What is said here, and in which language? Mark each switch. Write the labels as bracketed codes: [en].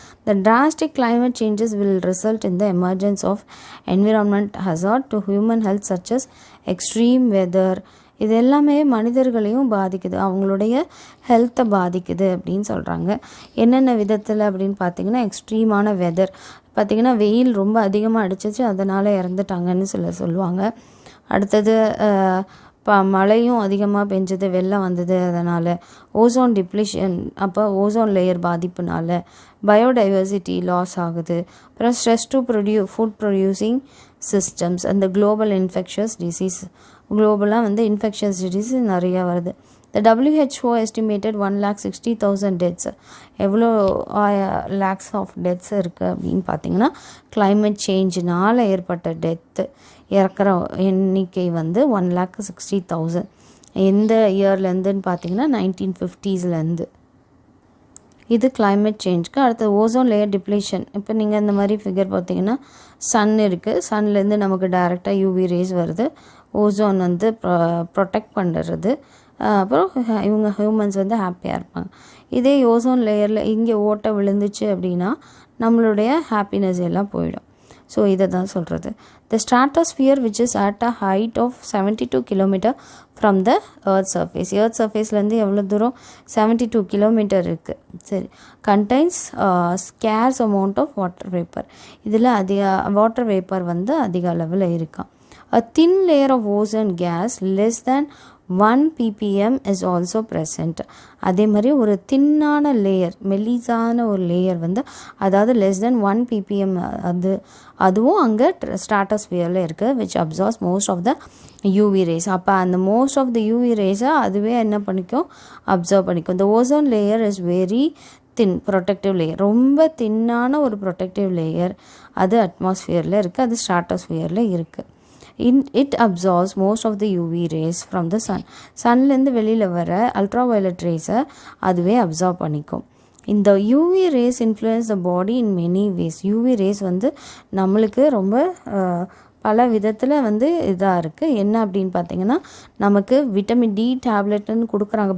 [en] The drastic climate changes will result in the emergence of environment hazard to human health such as extreme weather. [ta] இது எல்லாமே மனிதர்களையும் பாதிக்குது, அவங்களுடைய ஹெல்த்தை பாதிக்குது அப்படின்னு சொல்கிறாங்க. என்னென்ன விதத்தில் அப்படின்னு பார்த்திங்கன்னா எக்ஸ்ட்ரீமான வெதர் பார்த்திங்கன்னா வெயில் ரொம்ப அதிகமாக அடிச்சிச்சு அதனால் இறந்துட்டாங்கன்னு சொல்லுவாங்க. அடுத்தது மழையும் அதிகமாக பெஞ்சது, வெள்ளம் வந்தது, அதனால் ஓசோன் டிப்ளிஷன், அப்போ ஓசோன் லேயர் பாதிப்புனால பயோடைவர்சிட்டி லாஸ் ஆகுது. அப்புறம் stress to food producing systems, அந்த குளோபல் இன்ஃபெக்ஷஸ் டிசீஸ், குளோபலாக வந்து இன்ஃபெக்ஷஸ் டிசீஸ் நிறையா வருது. [en] The WHO estimated 1,60,000 deaths. [ta] எவ்வளோ லேக்ஸ் ஆஃப் டெத்ஸ் இருக்குது அப்படின்னு பார்த்தீங்கன்னா கிளைமேட் சேஞ்சினால் ஏற்பட்ட டெத்து இறக்குற எண்ணிக்கை வந்து 1,60,000. எந்த இயர்லேருந்துன்னு பார்த்தீங்கன்னா 1950s. இது கிளைமேட் சேஞ்சுக்கு. அடுத்தது ஓசோன் லேயர் டிப்ளீஷன். இப்போ நீங்கள் இந்த மாதிரி ஃபிகர் பார்த்தீங்கன்னா சன் இருக்குது, சன்லேருந்து நமக்கு டைரெக்டாக யூவி ரேஸ் வருது, ஓசோன் வந்து ப்ரொடெக்ட் பண்ணுறது, அப்புறம் இவங்க ஹியூமன்ஸ் வந்து ஹாப்பியாக இருப்பாங்க. இதே ஓசோன் லேயரில் இங்கே ஓட்டை விழுந்துச்சு அப்படின்னா நம்மளுடைய ஹாப்பினஸ் எல்லாம் போயிடும். ஸோ இதை தான் சொல்கிறது. [en] The stratosphere which is at a height of 72 kilometer from the earth surface. [ta] Earth சர்ஃபேஸ்லேருந்து எவ்வளோ தூரம்? 72 kilometer இருக்குது. [en] சரி, contains scarce amount of water vapour. [ta] இதில் வாட்டர் வேப்பர் வந்து அதிக அளவில் இருக்கான். [en] A thin layer of ozone gas less than 1 ppm is also present. [ta] அதே மாதிரி ஒரு தின்னான லேயர், மெலிசான ஒரு லேயர் வந்து அதாவது லெஸ் தென் 1 ppm அதுவும் அங்கே ஸ்ட்ராட்டோஸ்பியரில் இருக்குது, [en] which absorbs most of the UV rays. [ta] அப்போ அந்த மோஸ்ட் ஆஃப் த யூவி ரேஸை அதுவே என்ன பண்ணிக்கும்? அப்சர்வ் பண்ணிக்கும். [en] இந்த ozone layer is very thin protective layer, [ta] ரொம்ப தின்னான ஒரு ப்ரொடெக்டிவ் லேயர். அது அட்மாஸ்ஃபியரில் இருக்குது, அது ஸ்ட்ராட்டோஸ்பியரில் இருக்குது. [en] It absorbs most of the UV rays from the sun. [ta] சன்லேருந்து வெளியில் வர அல்ட்ராவயலட் ரேஸை அதுவே அப்சார்ப் பண்ணிக்கும். இந்த [en] UV rays influence the body in many ways. [ta] UV rays வந்து நம்மளுக்கு ரொம்ப பல விதத்தில் வந்து இதாக இருக்குது. என்ன அப்படின்னு பார்த்தீங்கன்னா நமக்கு விட்டமின் டி டேப்லெட்டுன்னு கொடுக்குறாங்க.